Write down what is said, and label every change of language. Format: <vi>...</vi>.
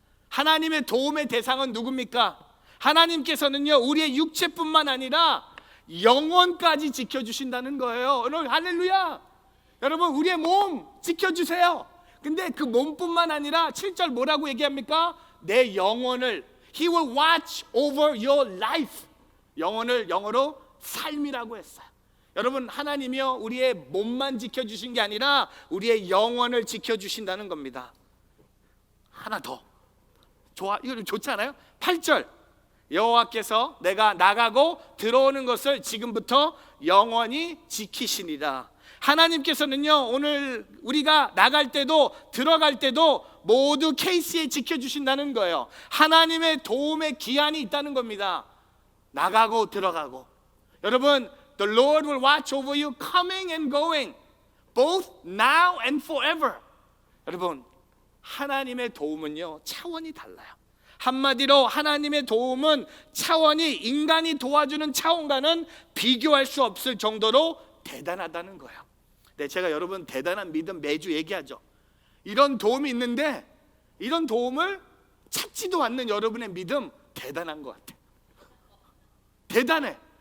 <ko>하나님의 도움의 대상은 누굽니까? 하나님께서는요, 우리의 육체뿐만 아니라 영혼까지 지켜주신다는 거예요. 여러분, 할렐루야. 여러분, 우리의 몸 지켜주세요. 근데 그 몸뿐만 아니라 7절 뭐라고 얘기합니까? 내 영혼을,</ko> <en>He will watch over your life.</en> <ko>영혼을 영어로 삶이라고 했어요. 여러분, 하나님이요, 우리의 몸만 지켜주신 게 아니라 우리의 영혼을 지켜주신다는 겁니다. 하나 더 좋아, 이거 좋지 않아요? 8절 여호와께서 내가 나가고 들어오는 것을 지금부터 영원히 지키시니라. 하나님께서는요, 오늘 우리가 나갈 때도 들어갈 때도 모두 케이스에 지켜주신다는 거예요. 하나님의 도움의 기한이 있다는 겁니다. 나가고 들어가고. 여러분,</ko> <en>The Lord will watch over you coming and going, both now and forever.</en> <ko>여러분, 하나님의 도움은요, 차원이 달라요. 한마디로 하나님의 도움은 차원이 인간이 도와주는 차원과는 비교할 수 없을 정도로 대단하다는 거예요. 네, 제가 여러분 대단한 믿음 매주 얘기하죠. 이런 도움이 있는데 이런 도움을 찾지도 않는 여러분의 믿음 대단한 것 같아요. 대단해.</ko>